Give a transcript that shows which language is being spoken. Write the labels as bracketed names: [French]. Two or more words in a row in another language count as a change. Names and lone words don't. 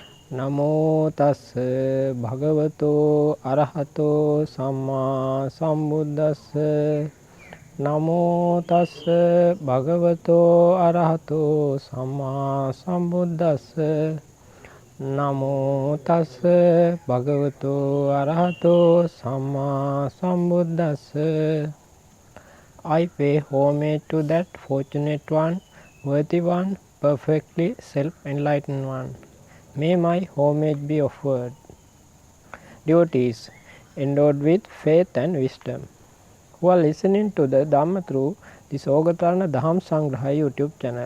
[Pali] නමෝ තස්ස භගවතෝ අරහතෝ සම්මා සම්බුද්දස්ස නමෝ තස්ස භගවතෝ අරහතෝ සම්මා සම්බුද්දස්ස නමෝ තස්ස භගවතෝ අරහතෝ සම්මා සම්බුද්දස්ස [English] I pay homage to that fortunate one, worthy one, perfectly self-enlightened one. May my homage be offered. Devotees endowed with faith and wisdom, who are listening to the Dhamma through the Sogatarana Dham Sangraha YouTube channel.